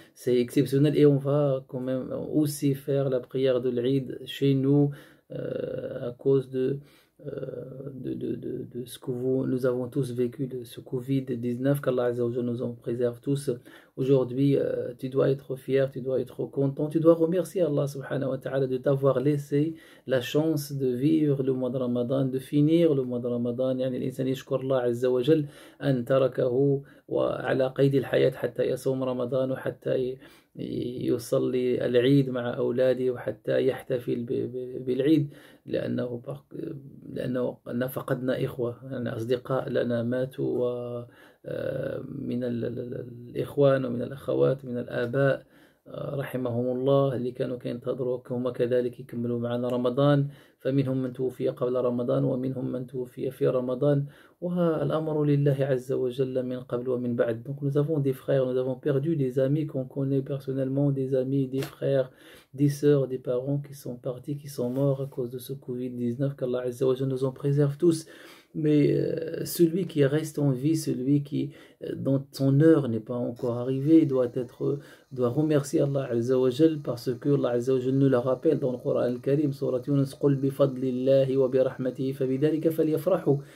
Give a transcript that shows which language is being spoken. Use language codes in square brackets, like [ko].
[fr] C'est exceptionnel, et on va quand même aussi faire la prière de l'Eid chez nous à cause de ce que nous avons tous vécu, de ce Covid-19, qu'Allah Azza wa Jalla nous en préserve tous. Aujourd'hui, tu dois être fier, tu dois être content, tu dois remercier Allah subhanahu wa ta'ala de t'avoir laissé la chance de vivre le mois de Ramadan, de finir le mois de Ramadan. [ar] يعني الإنسان يشكر الله عز وجل أن تركه وعلى قيد الحياة حتى يصوم رمضان وحتى يصلي العيد مع أولاده وحتى يحتفل بالعيد، لأنه فقدنا إخوة، يعني أصدقاء لنا ماتوا، من الإخوان ومن الأخوات من الآباء رحمهم الله اللي كانوا كينتظروا هم كذلك يكملوا معنا رمضان. فمنهم من توفي قبل رمضان ومنهم من توفي في رمضان، والأمر لله عز وجل من قبل ومن بعد. [fr] Donc nous avons des frères, nous avons perdu des amis qu'on connaît personnellement, des amis, des frères, des sœurs, des parents qui sont partis, qui sont morts à cause de ce Covid-19. Qu'Allah Azza wa Jalla nous en préserve tous. Mais celui qui reste en vie, celui dont son heure n'est pas encore arrivée, doit remercier Allah Azza wa Jal, parce que Allah Azza wa Jal nous le rappelle dans le Coran al-Karim, Surat Yunus: [ar] قُلْ بِفَضْلِ اللَّهِ وَبِرَحْمَتِهِ فَبِذَلِكَ فَلْيَفْرَحُوا.